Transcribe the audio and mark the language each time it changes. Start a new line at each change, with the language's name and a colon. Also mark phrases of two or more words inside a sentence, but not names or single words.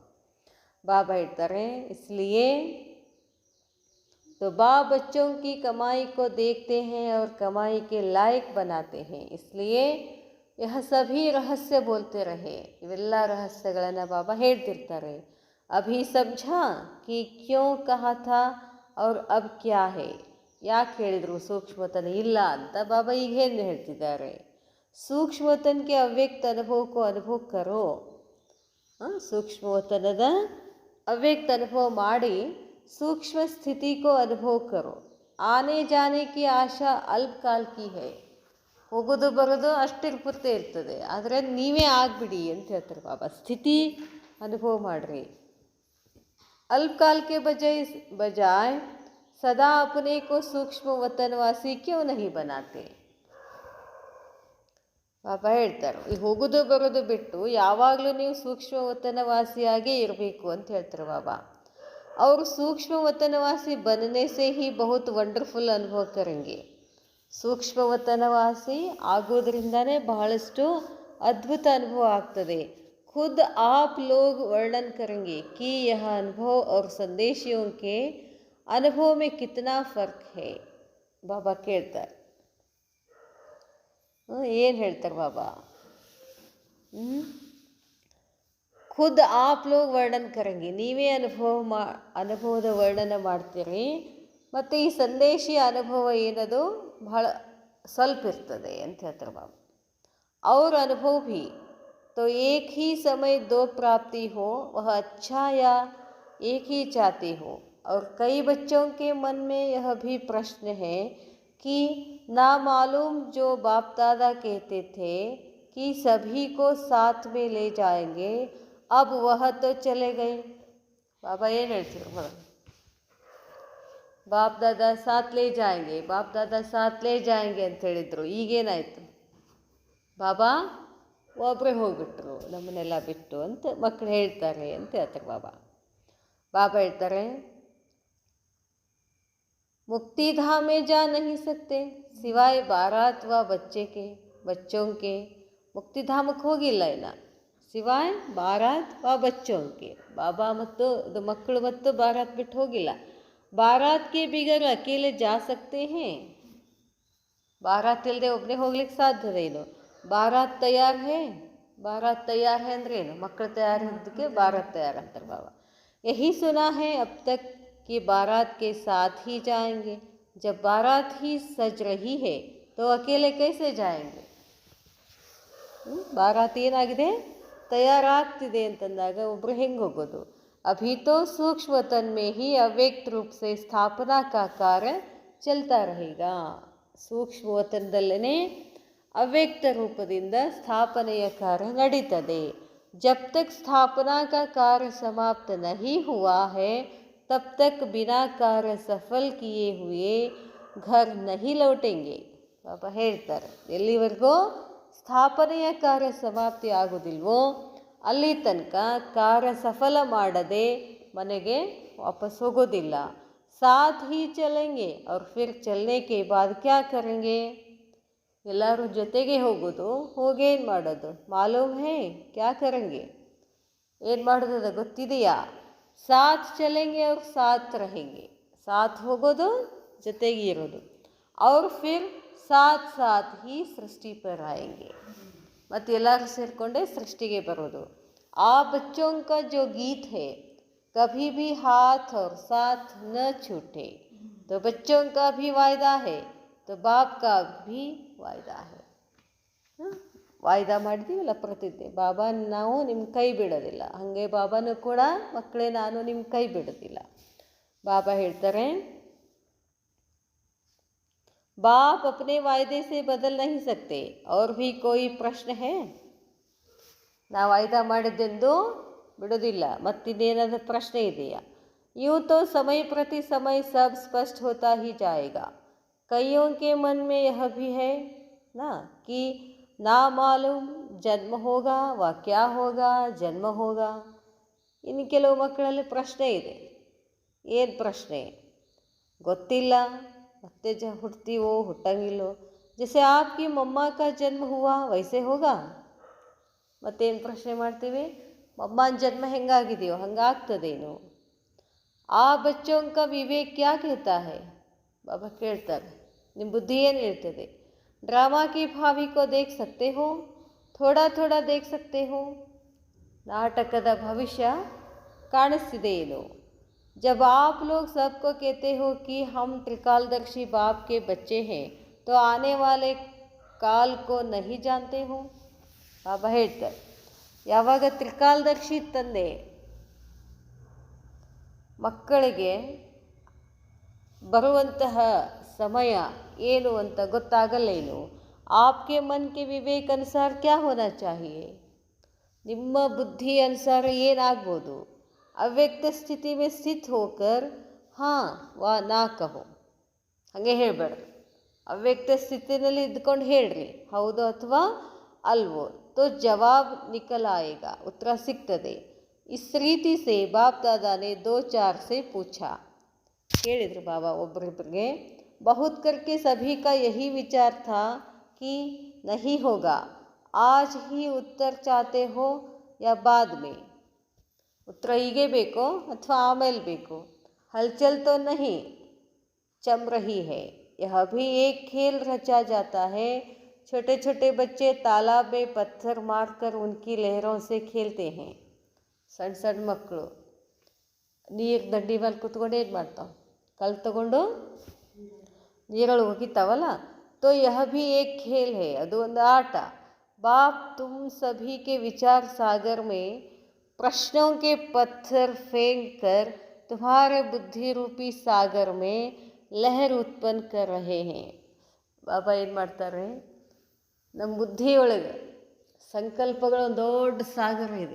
Kannada: ಬಾಬಾ ಹೇಳ್ತಾರೆ,
Hindi: इसलिए तो बाप बच्चों की कमाई को देखते हैं और कमाई के लायक बनाते हैं. इसलिए यह सभी रहस्य बोलते रहे.
Kannada: ಇವೆಲ್ಲ ರಹಸ್ಯಗಳನ್ನು ಬಾಬಾ ಹೇಳ್ತಿರ್ತಾರೆ.
Hindi: अभी समझा कि क्यों कहा था और अब क्या है.
Kannada: ಯಾಕೆ ಹೇಳಿದರು ಸೂಕ್ಷ್ಮತನ ಇಲ್ಲ ಅಂತ ಬಾಬಾ ಈಗ ಏನು ಹೇಳ್ತಿದ್ದಾರೆ. ಸೂಕ್ಷ್ಮತನಕ್ಕೆ ಅವ್ಯಕ್ತ ಅನುಭವಕ್ಕೂ
Hindi: अनुभव करो.
Kannada: ಸೂಕ್ಷ್ಮವತನದ ಅವ್ಯಕ್ತ ಅನುಭವ ಮಾಡಿ ಸೂಕ್ಷ್ಮ ಸ್ಥಿತಿಗೂ
Hindi: अनुभव करो. आने जाने की आशा अल्पकाल की है.
Kannada: ಹೋಗೋದು ಬರೋದು ಅಷ್ಟಿರ್ಪುರ್ತೆ ಇರ್ತದೆ, ಆದರೆ ನೀವೇ ಆಗಿಬಿಡಿ ಅಂತ ಹೇಳ್ತಾರೆ ಬಾಬಾ. ಸ್ಥಿತಿ ಅನುಭವ ಮಾಡಿರಿ. ಅಲ್ಪಕಾಲಕ್ಕೆ ಬಜಾಯ್
Hindi: सदा अपने को सूक्ष्म वतनवासी क्यों नहीं बनाते.
Kannada: ಬಾಬಾ ಹೇಳ್ತಾರೆ, ಈ ಹೋಗೋದು ಬರೋದು ಬಿಟ್ಟು ಯಾವಾಗಲೂ ನೀವು ಸೂಕ್ಷ್ಮ ವತನವಾಸಿಯಾಗೇ ಇರಬೇಕು ಅಂತ ಹೇಳ್ತಾರೆ ಬಾಬಾ.
Hindi: ಅವರು सूक्ष्म वतनवासी बनने से ही बहुत वंडरफुल अनुभव करेंगे.
Kannada: ಸೂಕ್ಷ್ಮ ವತನವಾಸಿ ಆಗೋದ್ರಿಂದನೇ ಬಹಳಷ್ಟು ಅದ್ಭುತ ಅನುಭವ ಆಗ್ತದೆ.
Hindi: खुद आप लोग वर्णन करेंगे कि यह अनुभव और संदेशियों के अनुभव में कितना फ़र्क है.
Kannada: ಬಾಬಾ ಕೇಳ್ತಾರೆ, ಏನು ಹೇಳ್ತಾರೆ ಬಾಬಾ.
Hindi: खुद आप लोग वर्णन करेंगे,
Kannada: ನೀವೇ ಅನುಭವದ ವರ್ಣನ ಮಾಡ್ತೀರಿ. ಮತ್ತು ಈ ಸಂದೇಶಿ ಅನುಭವ ಏನದು ಬಹಳ ಸ್ವಲ್ಪ ಇರ್ತದೆ ಅಂತ ಹೇಳ್ತಾರೆ ಬಾಬಾ.
Hindi: ಅವ್ರ ಅನುಭವ भी तो एक ही समय दो प्राप्ति हो, वह अच्छा या एक ही चाहते हो. और कई बच्चों के मन में यह भी प्रश्न है कि नामालूम जो बाप दादा कहते थे कि सभी को साथ में ले जाएंगे, अब वह तो चले गए. बाबा
Kannada: ಏನು ಹೇಳ್ತಿದ್ರು,
Hindi: बाप दादा साथ ले जाएंगे, बाप दादा साथ ले जाएंगे
Kannada: ಅಂತ ಹೇಳಿದರು. ಈಗೇನಾಯಿತು, ಬಾಬಾ ಒಬ್ಬರೇ ಹೋಗ್ಬಿಟ್ರು ನಮ್ಮನ್ನೆಲ್ಲ ಬಿಟ್ಟು ಅಂತ ಮಕ್ಕಳು ಹೇಳ್ತಾರೆ ಅಂತ ಹೇಳ್ತಾರೆ ಬಾಬಾ. ಬಾಬಾ ಹೇಳ್ತಾರೆ,
Hindi: मुक्ति धाम में जा नहीं सकते सिवाय बारात व बच्चों के.
Kannada: ಮುಕ್ತಿ ಧಾಮಕ್ಕೆ ಹೋಗಿಲ್ಲ ಇನ್ನು,
Hindi: सिवाय बारात व बच्चों के.
Kannada: ಬಾಬಾ ಮತ್ತು ಮಕ್ಕಳು ಮತ್ತು ಬಾರಾತ್ ಬಿಟ್ಟು ಹೋಗಿಲ್ಲ.
Hindi: बारात के बगैर अकेले जा सकते है.
Kannada: ಬಾರಾತ್ ಇಲ್ಲದೆ ಒಬ್ಬನೇ ಹೋಗ್ಲಿಕ್ಕೆ ಸಾಧ್ಯದೇನು.
Hindi: बारात तैयार है. बारात तैयार है
Kannada: ಅಂದ್ರೆ ಏನು, ಮಕ್ಕಳು ತಯಾರು ಇದ್ದಕ್ಕೆ ಬಾರಾತ್ ತಯಾರು ಅಂತಾರೆ ಬಾಬಾ.
Hindi: यही सुना है अब तक कि बारात के साथ ही जाएंगे. जब बारात ही सज रही है तो अकेले कैसे जाएंगे.
Kannada: ಬಾರಾತ್ ಏನಾಗಿದೆ, ತಯಾರಾಗ್ತಿದೆ ಅಂತಂದಾಗ ಒಬ್ಬರು ಹೆಂಗೆ ಹೋಗೋದು.
Hindi: अभी तो सूक्ष्म वतन में ही अव्यक्त रूप से स्थापना का कार्य चलता रहेगा.
Kannada: ಸೂಕ್ಷ್ಮ ವತನದಲ್ಲೇ ಅವ್ಯಕ್ತ ರೂಪದಿಂದ ಸ್ಥಾಪನೆಯ ಕಾರ್ಯ ನಡೀತದೆ.
Hindi: जब तक स्थापना का कार्य समाप्त नहीं हुआ है तब तक बिना कार्य सफल किए हुए घर नहीं लौटेंगे.
Kannada: ಬಾಬಾ ಹೇಳ್ತಾರೆ, ಎಲ್ಲಿವರೆಗೂ ಸ್ಥಾಪನೆಯ ಕಾರ್ಯ ಸಮಾಪ್ತಿ ಆಗೋದಿಲ್ವೋ ಅಲ್ಲಿ ತನಕ ಕಾರ್ಯ ಸಫಲ ಮಾಡದೆ ಮನೆಗೆ ವಾಪಸ್ ಹೋಗೋದಿಲ್ಲ.
Hindi: साथ ही चलेंगे और फिर चलने के बाद क्या करेंगे?
Kannada: ಎಲ್ಲರೂ ಜೊತೆಗೆ ಹೋಗೋದು, ಹೋಗೇನು ಮಾಡೋದು?
Hindi: मालूम है क्या करेंगे?
Kannada: ಏನು ಮಾಡೋದು ಗೊತ್ತಿದೆಯಾ?
Hindi: साथ चलेंगे और साथ रहेंगे,
Kannada: ಸಾಥ್ ಹೋಗೋದು, ಜೊತೆಗೆ ಇರೋದು.
Hindi: और फिर साथ साथ ही सृष्टि पर आएंगे,
Kannada: ಮತ್ತು ಎಲ್ಲರೂ ಸೇರಿಕೊಂಡೇ ಸೃಷ್ಟಿಗೆ ಬರೋದು.
Hindi: ಆ बच्चों का जो गीत है कभी भी हाथ और साथ न छूटे, तो बच्चों का भी वायदा है तो बाप का भी ವಾಯ್ದಾ है.
Kannada: ವಾಯ್ದಾ ಮಾಡಿದ್ದೀವಲ್ಲ ಪ್ರತಿಜ್ಞೆ, ಬಾಬಾ ನಾವು ನಿಮ್ಮ ಕೈ ಬಿಡೋದಿಲ್ಲ, ಹಾಗೆ ಬಾಬಾನೂ ಕೂಡ ಮಕ್ಕಳೇ ನಾನು ನಿಮ್ಮ ಕೈ ಬಿಡೋದಿಲ್ಲ. ಬಾಬಾ ಹೇಳ್ತಾರೆ,
Hindi: बाप अपने वायदे से बदल नहीं सकते और भी कोई प्रश्न है?
Kannada: ನಾವು ವಾಯ್ದಾ ಮಾಡಿದ್ದೆಂದು ಬಿಡೋದಿಲ್ಲ, ಮತ್ತಿನ್ನೇನಾದರೂ ಪ್ರಶ್ನೆ ಇದೆಯಾ?
Hindi: यूँ तो समय प्रति समय सब स्पष्ट होता ही जाएगा. कईयों के मन में यह भी है ना कि ना मालूम जन्म होगा व क्या होगा जन्म होगा.
Kannada: ಇನ್ನು ಕೆಲವು ಮಕ್ಕಳಲ್ಲಿ ಪ್ರಶ್ನೆ ಇದೆ. ಏನು ಪ್ರಶ್ನೆ? ಗೊತ್ತಿಲ್ಲ, ಮತ್ತೆ ಹುಡ್ತೀವೋ ಹುಟ್ಟಂಗಿಲ್ಲೋ.
Hindi: ಜैसे आपकी मम्मा का जन्म हुआ वैसे होगा.
Kannada: ಮತ್ತೇನು ಪ್ರಶ್ನೆ ಮಾಡ್ತೀವಿ? ಮಮ್ಮನ ಜನ್ಮ ಹೆಂಗಾಗಿದೆಯೋ ಹಂಗಾಗ್ತದೇನು?
Hindi: ಆ बच्चों का विवेक क्या कहता है?
Kannada: ಬಾಬಾ ಕೇಳ್ತಾರೆ, ನಿಮ್ಮ ಬುದ್ಧಿ ಏನು ಹೇಳ್ತದೆ?
Hindi: ड्रामा की भावी को देख सकते हो, थोड़ा थोड़ा देख सकते हो.
Kannada: ನಾಟಕದ ಭವಿಷ್ಯ ಕಾಣಿಸ್ತಿದೆ ಏನು?
Hindi: जब आप लोग सबको कहते हो कि हम त्रिकालदर्शी बाप के बच्चे हैं तो आने वाले काल को नहीं जानते हो.
Kannada: ಬಾಬಾ ಹೇಳ್ತಾರೆ, ಯಾವಾಗ ತ್ರಿಕಾಲದರ್ಶಿ ತಂದೆ ಮಕ್ಕಳಿಗೆ ಬರುವಂತಹ ಸಮಯ ಏನು ಅಂತ ಗೊತ್ತಾಗಲ್ಲೇನು?
Hindi: आपके मन के विवेक अनुसार क्या होना चाहिए?
Kannada: ನಿಮ್ಮ ಬುದ್ಧಿ ಅನುಸಾರ ಏನಾಗ್ಬೋದು?
Hindi: अव्यक्त स्थिति में स्थित होकर हाँ वा ना कहो.
Kannada: ಹಾಗೆ ಹೇಳಬೇಡ್ರಿ, ಅವ್ಯಕ್ತ ಸ್ಥಿತಿನಲ್ಲಿ ಇದ್ಕೊಂಡು ಹೇಳ್ರಿ ಹೌದು ಅಥವಾ ಅಲ್ವೋ.
Hindi: तो जवाब निकल आएगा,
Kannada: ಉತ್ತರ ಸಿಗ್ತದೆ.
Hindi: इस रीति से बाप दादा ने 2-4 से पूछा.
Kannada: ಕೇಳಿದ್ರು ಬಾಬಾ ಒಬ್ಬರಿಬ್ಬರಿಗೆ.
Hindi: बहुत करके सभी का यही विचार था कि नहीं होगा. आज ही उत्तर चाहते हो या बाद में?
Kannada: ಉತ್ತರ ಹೀಗೆ ಬೇಕೋ ಅಥವಾ ಆಮೇಲೆ ಬೇಕೋ?
Hindi: हलचल तो नहीं चम रही है. यह भी एक खेल रचा जाता है. छोटे छोटे बच्चे तालाब में पत्थर मारकर उनकी लहरों से खेलते हैं.
Kannada: ಸಣ್ಣ ಸಣ್ಣ ಮಕ್ಕಳು ನೀರು ದಂಡಿ ಮೇಲೆ ಕುತ್ಕೊಂಡು ಏನು ಮಾಡ್ತಾವೆ? ಕಲ್ಲು ತಗೊಂಡು ನೀರೊಳಗೆ ಹೋಗಿತಾವಲ್ಲ.
Hindi: तो यह भी एक खेल है,
Kannada: ಅದು ಒಂದು ಆಟ.
Hindi: बाप तुम सभी के विचार सागर में प्रश्नों के पत्थर फेंक कर तुम्हारे बुद्धि रूपी सागर में लहर उत्पन्न कर रहे हैं.
Kannada: ಬಾಬಾ ಏನು ಮಾಡ್ತಾರೆ? ನಮ್ಮ ಬುದ್ಧಿಯೊಳಗೆ ಸಂಕಲ್ಪಗಳ ಒಂದು ದೊಡ್ಡ ಸಾಗರ ಇದೆ.